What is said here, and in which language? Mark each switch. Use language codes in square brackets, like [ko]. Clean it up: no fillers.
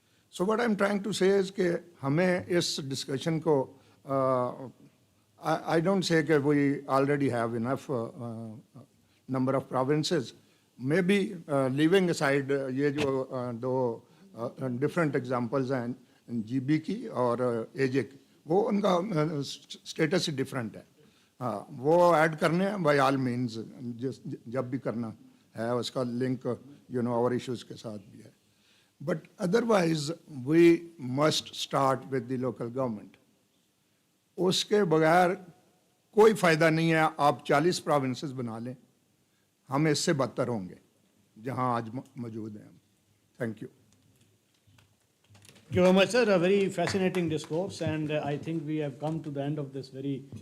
[en] so what I am trying to say is [ur] کہ ہمیں اس ڈسکشن کو [en] I don't say کہ we already have enough number of provinces, may be leaving aside [ur] یہ جو دو ڈفرینٹ ایگزامپلز ہیں جی بی کی اور اے جے کی, وہ ان کا اسٹیٹس ہی ڈفرینٹ ہے. ہاں, وہ ایڈ کرنے ہیں بائی آل مینز, جب بھی کرنا ہے اس کا لنک اور ایشوز کے ساتھ بھی ہے. [en] But otherwise, we must start with the local government. [ur] اس کے بغیر کوئی فائدہ نہیں ہے آپ 40 پروونسز بنا لیں, ہم اس سے بدتر ہوں گے جہاں آج موجود ہیں. [en] Thank you. Thank you very much, sir. A very fascinating discourse, and I think we have come to the end of this very.